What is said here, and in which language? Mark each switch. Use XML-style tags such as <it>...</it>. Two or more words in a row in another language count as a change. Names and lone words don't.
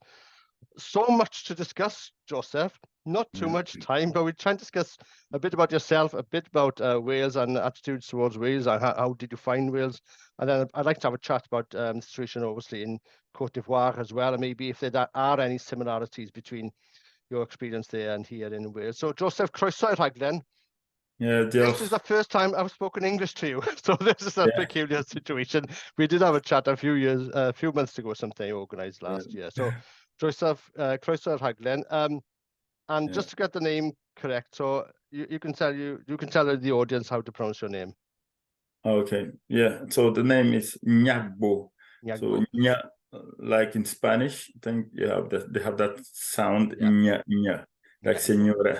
<en>So much to discuss, Joseph. Not too much time, but we're trying to discuss a bit about yourself, a bit about Wales and attitudes towards Wales, and how did you find Wales? And then I'd like to have a chat about the situation, obviously, in Côte d'Ivoire as well, and maybe if there are any similarities between your experience there and here in Wales. So,</en> <cy>Joseph, croeso i'r rhaglen.</cy> <en>This is the first time I've spoken English to you, so this is a peculiar situation. We did have a chat a few months ago, something organised last year. So,</en> <cy>Joseph, croeso i'r rhaglen.</cy> <en>And just to get the name correct, so you can tell the audience how to pronounce your name. Okay, yeah. So the name is Gnagbo. So like in Spanish, I think they have that sound nya, like Señora.</en>